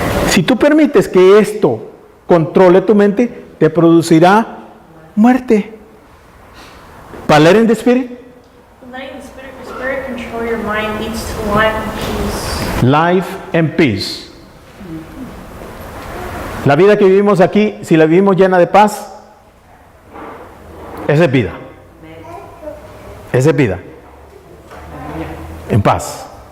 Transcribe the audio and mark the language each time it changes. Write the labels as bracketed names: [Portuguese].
[Spanish] Si tú permites que esto controle tu mente, te producirá muerte. Para [English] letting the Spirit, Letting the Spirit control your mind leads to life and peace. life and peace. [Spanish] La vida que vivimos aquí, si la vivimos llena de paz, esa es vida. Esa es vida. En paz.